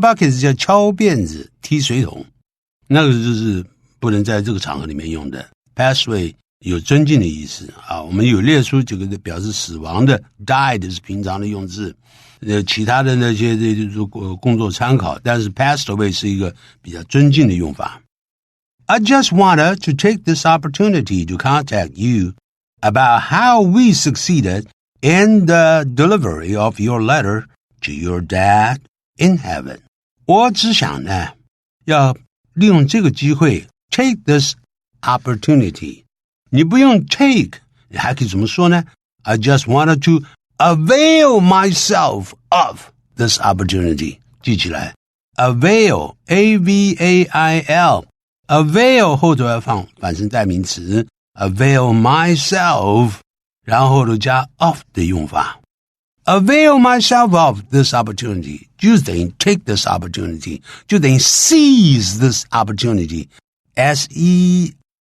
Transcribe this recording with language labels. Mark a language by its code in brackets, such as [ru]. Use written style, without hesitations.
[zh] 是叫敲辫子踢水桶那个就是不能在这个场合里面用的 [en] pass away [zh] 有尊敬的意思我们有列出几个表示死亡的 died 是平常的用字其他的那些就是工作参考但是 [en] passed away [zh] 是一个比较尊敬的用法 [en] I just wanted to take this opportunity to contact you about how we succeeded in the delivery of your letter to your dad in heaven. [zh] 我只想呢，要利用这个机会 [en] take this opportunity. [zh] 你不用 take, 你还可以怎么说呢？ [en] I just wanted to avail myself of this opportunity. [zh] 记起来 avail, A-V-A-I-L, avail 后头要放反身代名词 [en] avail myself, [zh] 然后就加 of 的用法 [en] avail myself of this opportunity [zh] 就等于 [en] take this opportunity [zh] 就等于 [en] seize this opportunity [zh] S-E-I-Z-E